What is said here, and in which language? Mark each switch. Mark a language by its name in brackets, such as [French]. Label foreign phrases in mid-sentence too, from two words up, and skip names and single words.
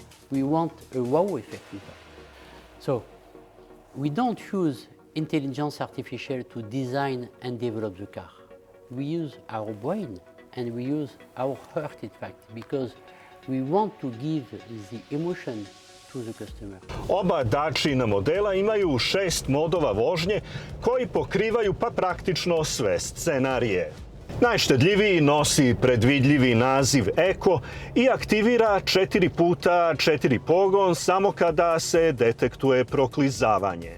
[English] We want a wow effect, in fact. So we don't use intelligence artificial to design and develop the car. We use our brain and we use our heart, in fact, because we want to give the emotion to the customer. [Serbian] Oba Dacia modela imaju 6 modova vožnje koji pokrivaju pa praktično sve scenarije. Najštedljiviji nosi predvidljivi naziv Eko i aktivira 4x4 pogon samo kada se detektuje proklizavanje.